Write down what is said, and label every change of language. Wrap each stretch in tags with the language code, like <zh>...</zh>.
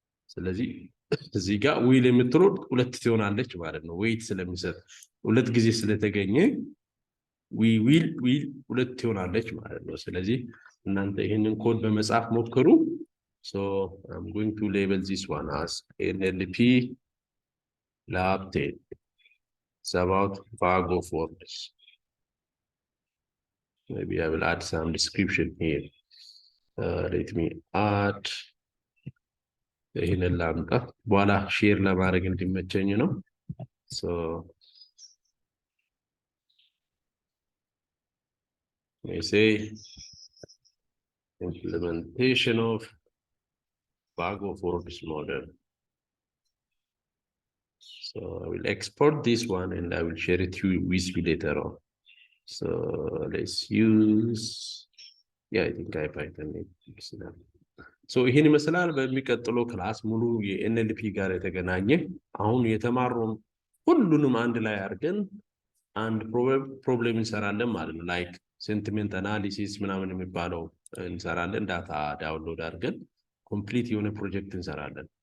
<am>ስለዚህ እዚህ ጋር will የምትለው ሁለት ትሆናለች ማለት ነው። ዌይት ስለሚሰጥ ሁለት ጊዜ ስለተገኘ we will ሁለት ትሆናለች ማለት ነው። ስለዚህ እናንተ ይሄንን ኮድ በመጻፍ ሞክሩ።</am> <en>so I'm going to label this one as NLP lab 10. It's about bag of words. Maybe I will add some description here. Let me add</en> <am>ይሄንን ላምጣ በኋላ ሼር ለማድረግ እንዲመቸኝ ነው።</am> <en>so we say implementation of bag of words model. So I will export this one and I will share it with you later on. So let's use I think I Python it.</en> <am>So ይሄን ይመስላል። በሚቀጥለው ክላስ ሙሉ የኤንኤልፒ ጋር የተገናኘ አሁን የተማረውን ሁሉንም አንድ ላይ አድርገን አንድ ፕሮብሌም እንሰራለን ማለት ነው። ላይክ ሴንቲሜንት አናሊሲስ ምናምን የሚባለው እንሰራለን። ዳታ ዳውንሎድ አድርገን ኮምፕሊት የሆነ ፕሮጀክት እንሰራለን።</am>